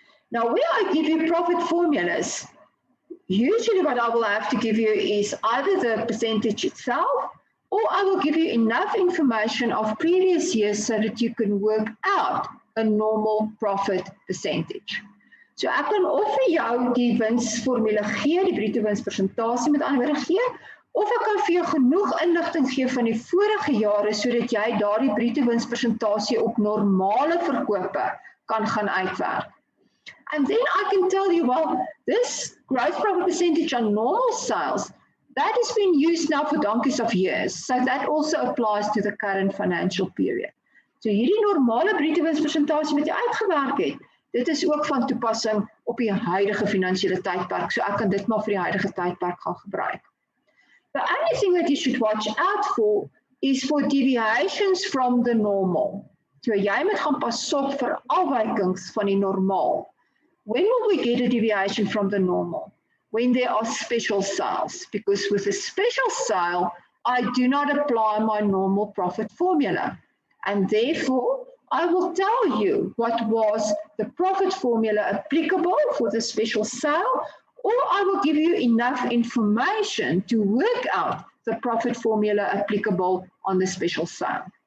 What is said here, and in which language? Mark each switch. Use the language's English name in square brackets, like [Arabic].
[English] Now, where I give you profit formulas, usually what I will have to give you is either the percentage itself, or I will give you enough information of previous years so that you can work out a normal profit percentage. [Afrikaans] So ek kan of vir jou die winsformule gee, die bruto winspersentasie met ander woorde gee, of ek kan vir jou genoeg inligting gee van die vorige jare sodat jy daardie bruto winspersentasie op normale verkope kan gaan uitwerk. [English] And then I can tell you, well, this gross profit percentage on normal sales, that has been used now for donkeys of years. So that also applies to the current financial period. [Afrikaans] So hierdie normale bruto winspersentasie wat jy uitgewerk het, dit is ook van toepassing op die huidige finansiële tydperk. So ek kan dit maar vir die huidige tydperk gaan gebruik. [English] The only thing that you should watch out for is for deviations from the normal. [Afrikaans] So jy moet gaan pas op vir afwykings van die normaal. [English] When will we get a deviation from the normal? When there are special sales, because with a special sale, I do not apply my normal profit formula. And therefore, I will tell you what was the profit formula applicable for the special sale, or I will give you enough information to work out the profit formula applicable on the special sale.